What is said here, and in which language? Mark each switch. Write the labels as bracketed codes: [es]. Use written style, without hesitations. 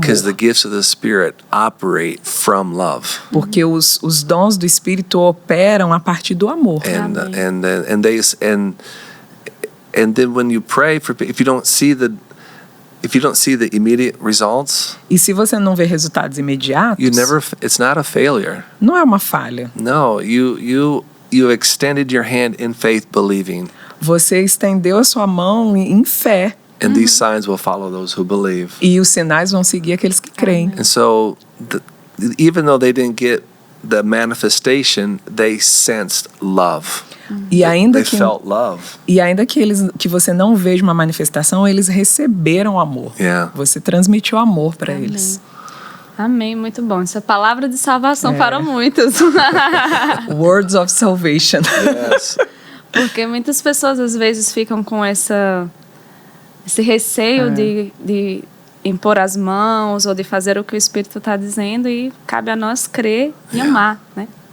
[en] Because the gifts of the Spirit operate from love. [pt] Porque os dons do Espírito operam a partir do amor. [en] And then when you pray for, if you don't see the immediate results, [pt] E se você não vê resultados imediatos, [en] it's not a failure. [pt] não é uma falha. [en] No, you extended your hand in faith believing, [pt] Você estendeu a sua mão em fé. [en] and these signs will follow those who believe. [pt] E os sinais vão seguir aqueles que creem. [en] And so even though they didn't get the manifestation, they sensed love. [pt] E ainda [en] They felt love. [pt] que você não veja uma manifestação, eles receberam amor. [en] Yeah. [pt] Você transmitiu amor para eles. Amém, muito bom. Essa palavra de salvação para muitos. [en] Words of salvation. Yes. [pt] Porque muitas pessoas às vezes ficam com esse receio de impor as mãos ou de fazer o que o Espírito está dizendo, e cabe a nós crer e amar, né?